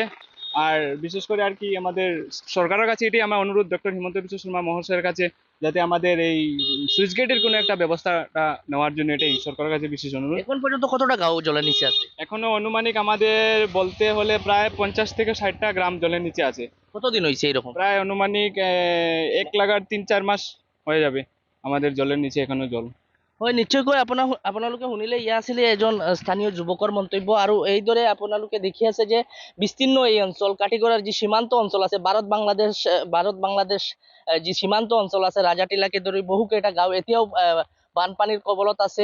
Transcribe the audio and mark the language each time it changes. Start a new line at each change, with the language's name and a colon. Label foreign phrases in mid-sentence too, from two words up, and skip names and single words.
Bangla: আর বিশেষ করে আর কি আমাদের সরকারের কাছে এটাই আমার অনুরোধ, ডক্টর হিমন্ত বিশ্ব শর্মা মহাশয়ের কাছে, যাতে আমাদের এই সুইচ গেটের কোনো একটা ব্যবস্থাটা নেওয়ার জন্য এটাই সরকারের কাছে বিশেষ অনুরোধ। এখন পর্যন্ত কতটা গাঁও জলের নিচে আছে? এখনো অনুমানিক আমাদের বলতে হলে প্রায় 50 থেকে 60টা গ্রাম জলের নিচে আছে। কতদিন হয়েছে এরকম? প্রায় অনুমানিক 1 লাগার 3-4 মাস হয়ে যাবে আমাদের জলের নিচে এখনো জল।
Assamese: হয়, নিশ্চয়কৈ আপোনালোকে শুনিলে ইয়া আছিলে এজন স্থানীয় যুৱকৰ মন্তব্য। আৰু এইদৰে আপোনালোকে দেখি আছে যে বিস্তীৰ্ণ এই অঞ্চল কাটিগড়াৰ যি সীমান্ত অঞ্চল আছে ভাৰত বাংলাদেশ যি সীমান্ত অঞ্চল আছে ৰাজাটিলাকে ধৰি বহুকেইটা গাঁও এতিয়াও বানপানীৰ কবলত আছে।